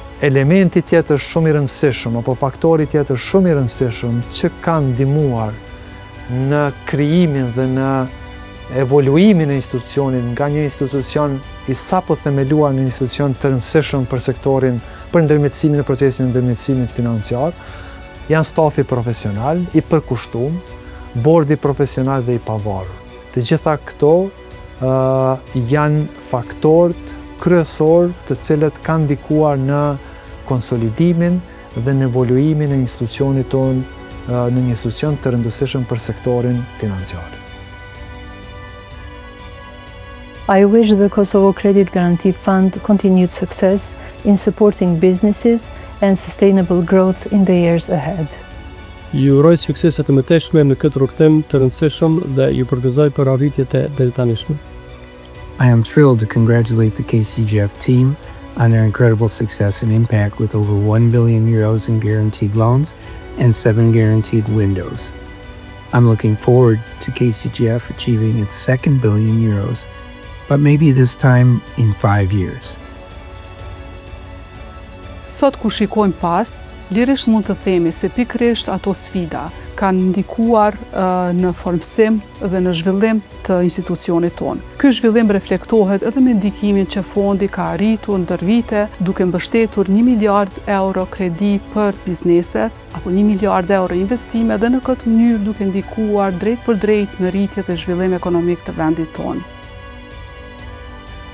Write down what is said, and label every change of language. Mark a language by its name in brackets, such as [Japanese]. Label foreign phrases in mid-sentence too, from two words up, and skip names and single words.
[Albanian] Elementi tjetër shumë i rëndësishëm, apo faktori tjetër shumë i rëndësishëm që kanë ndihmuar në krijimin dhe në evoluimin e institucionit nga një institucion i sapo themeluar në institucion të rëndësishëm për sektorin, për ndërmjetësimin e procesin e ndërmjetësimit financiar, janë stafi profesional, i përkushtuar, bordi profesional dhe i pavarur. Të gjitha këto janë faktorët kryesor të cilët kanë ndikuar në konsolidimin dhe në evoluimin e institucionit tonë në një institucion të rëndësishëm për sektorin financiar. [English] I wish the Kosovo Credit Guarantee Fund continued success in supporting businesses and sustainable growth in the years ahead. [Albanian] Ju uroj suksese të mëtejshme në këtë rrugtim të rëndësishëm dhe ju përgëzoj për arritjet e deritanishme. [English] I am thrilled to congratulate the KCGF team on their incredible success and impact with over 1 billion euros in guaranteed loans and 7 guaranteed windows. I'm looking forward to KCGF achieving its 2nd billion euros, but maybe this time in 5 years. [Albanian] Sot ku shikojmë pas, lirisht mund të themi se pikërisht ato sfida kanë ndikuar në formësim dhe në zhvillim të institucionit tonë. Ky zhvillim reflektohet edhe me ndikimin që fondi ka arritur ndër vite, duke mbështetur 1 miliard euro kredi për bizneset, apo 1 miliard euro investime dhe në këtë mënyrë duke ndikuar drejt për drejt në rritje dhe zhvillim ekonomik të vendit tonë.